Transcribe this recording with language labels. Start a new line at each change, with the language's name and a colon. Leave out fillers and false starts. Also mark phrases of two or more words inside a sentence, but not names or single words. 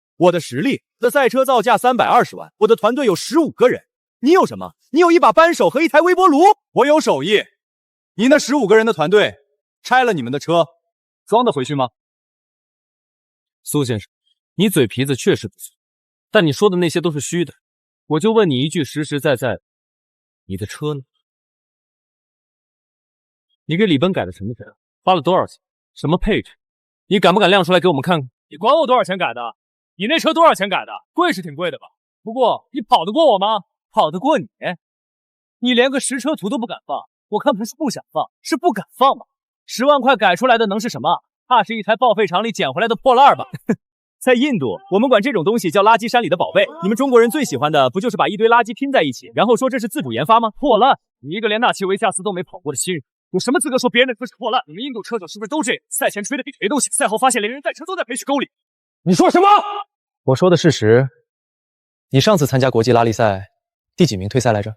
Chinese: 我的實力，我的賽車造價320萬，我的團隊有15個人。你有什麼？你有一把扳手和一台微波爐。我有手藝。你那15個人的團隊拆了你們的車，裝得回去嗎？蘇先生，你嘴皮子確實不錯，但你說的那些都是虛的。我就問你一句實實在在，你的車呢？你給李奔改的什麼車？花了多少錢？什麼配置？你敢不敢亮出來給我們看看？你管我多少錢改的？你那車多少錢改的？貴是挺貴的吧？不過你跑得過我嗎？跑得過你？你連個實車圖都不敢放，我看不是不想放，是不敢放吧？10萬塊改出來的能是什麼？怕是一台報廢廠裡撿回來的破爛吧？在印度，我們管這種東西叫垃圾山裡的寶貝。你們中國人最喜歡的不就是把一堆垃圾拼在一起，然後說這是自主研發嗎？破爛！你一個連納奇維加斯都沒跑過的新人，有什麼資格說別人的車是破爛？你們印度車手是不是都這樣？賽前吹的比誰都響，賽後發現連人帶車都在培訓溝裡。你說什麼？我說的事實。你上次參加國際拉力賽第幾名退賽來着？